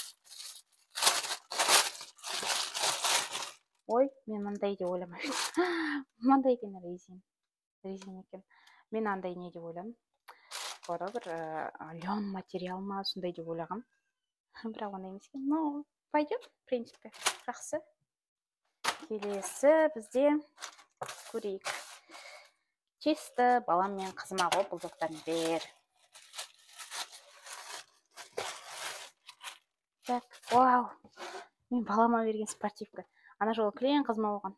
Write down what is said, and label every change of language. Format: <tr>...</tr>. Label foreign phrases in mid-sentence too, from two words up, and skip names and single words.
<kk>Ой, мен мындай деп ойламаймын. Мындай екен резин екен. Мен андай не деп ойладым. Бір лен материал ма, сондай деп ойлағам. Бірақ ондай емес екен.</kk> <ru>Ну, пойдет, в принципе,</ru> <kk>жақсы. Келесі бізде көрейік. Чисті балам мен қызыма ғой бұл заттарын бер.</kk> <ru>Так, вау.</ru> <kk>Мен балама берген спортивка. Ана жолы клиент қызыма болған.</kk>